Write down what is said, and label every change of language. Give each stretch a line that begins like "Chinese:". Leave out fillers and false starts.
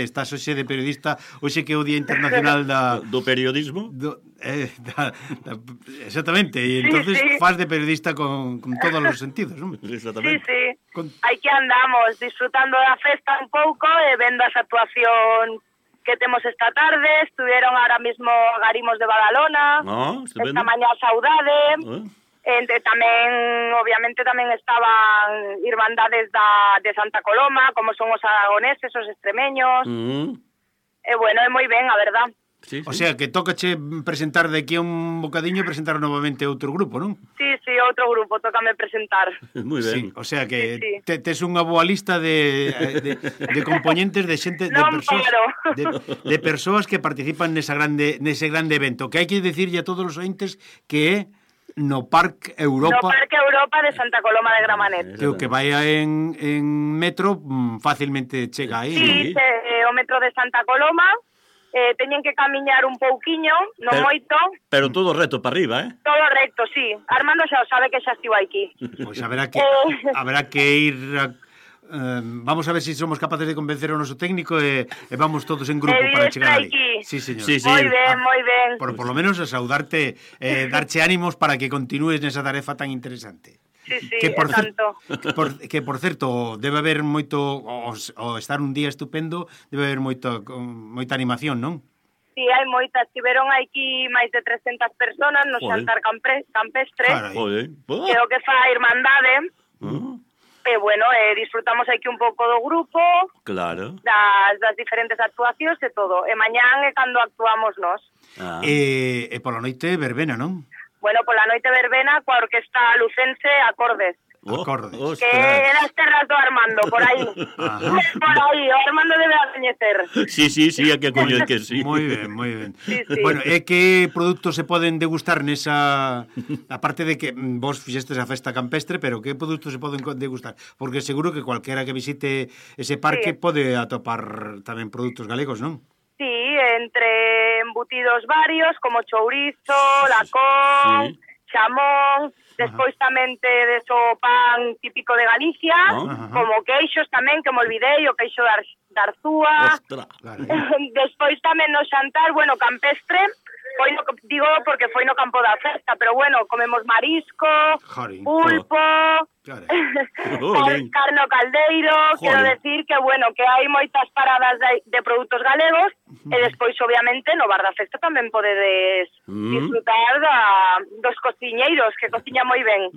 Galician: Estás hoxe de periodista, hoxe que é o Día Internacional da... Do periodismo? Exactamente, e entonces sí, sí. Faz de periodista con todos os sentidos, non? Exactamente. Sí, sí. Aí que andamos, disfrutando da festa un pouco e vendo a actuación... que temos esta tarde,
Spanish: estuvieron ahora mismo
Galician: Garimos de Badalona, esta mañá Saudade, tamén, obviamente, tamén estaban irmandades de Santa Coloma, como son os aragoneses, os extremeños, bueno, é moi ben, a verdad. Sí, sí. O sea, que tocache presentar de aquí un bocadiño e presentar novamente outro grupo, non? Sí, sí, outro grupo, tócame presentar. Muy ben. Sí, o sea, que sí, sí. Tes unha boa lista de componentes, de xente, de persoas, de persoas que participan nese grande evento. Que hai que decirle a todos os ointes que é no Parque Europa... No Parque Europa de Santa Coloma de Gramanet.
Spanish: Creo que vaya en metro,
Galician: fácilmente chega aí. Sí, ¿no? O metro de Santa Coloma... teñen que camiñar un pouquiño, non moito. Pero todo recto para arriba, eh? Todo recto, sí. Armando xa sabe que xa estivo aquí. Pois haberá que ir...
Spanish: vamos a ver si somos capaces de convencer a nuestro técnico y vamos todos en grupo para llegar ahí.
Galician: Sí, señor. Sí, sí.
Spanish: Muy bien, muy bien. Por lo menos a saludarte, darte ánimos para que continúes en esa tarefa tan interesante.
Galician: Sí, sí, por cierto, debe haber moito, o estar un día estupendo, debe haber moita animación, ¿no? Sí, hay moitas.
Spanish: Si vieron aquí más de 300 personas, no sé, Campestre. Joder.
Galician: Creo que fa irmandade. Bueno, disfrutamos aquí un pouco do grupo. Claro. Das diferentes actuacións e todo. E mañán é cando actuamos nós. Ah. Pola noite verbena, non? Bueno, pola noite verbena coa orquesta lucense Acordes. Acordes. Que era as terras do Armando, por aí. Por aí, o Armando debe adoñecer. Sí, sí, sí, a que coño é que sí. Moi ben, moi ben. Sí, sí. Bueno, e que produtos se poden degustar nesa... A parte de que vos fixestes a festa campestre, pero que produtos se poden degustar?
Spanish: Porque seguro que cualquiera que visite ese parque sí.
Galician: Pode atopar tamén produtos galegos, non? Sí, entre embutidos varios, como chourizo, lacón, sí. Chamón... Despois tamén tedes o pan típico de Galicia, como queixos tamén, que me olvidei, o queixo de Arzúa. Despois tamén no xantar, bueno, campestre, foi no, digo porque foi no campo da festa, pero bueno, comemos marisco, pulpo, carne o caldeiro, quero decir que bueno, que hai moitas paradas de produtos galegos, e despois obviamente no bar da festa tamén podedes disfrutar dos cociñeiros que cociña moi ben.